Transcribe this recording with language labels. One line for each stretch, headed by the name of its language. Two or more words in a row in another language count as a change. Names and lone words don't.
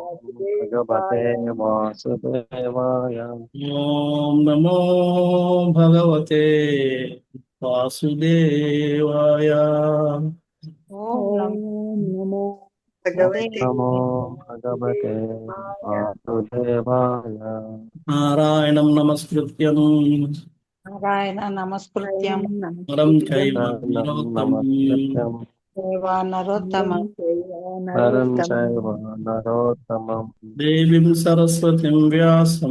Sanskrit: భగవతే వాసుదేవాయ. ఓం నమో భగవతే వాసుదేవాయ. ఓం ఓం నమో భగవతే నమో భగవతే వాసుదేవాయ. నారాయణం నమస్కృత్యం నారాయణ నమస్కృత్యం నరం చైవ నరం నరోత్తమం నమస్కృత్యం దేవా నరోత్తమ నరం చైవ నరోత్తమం దేవీం సరస్వతిం వ్యాసం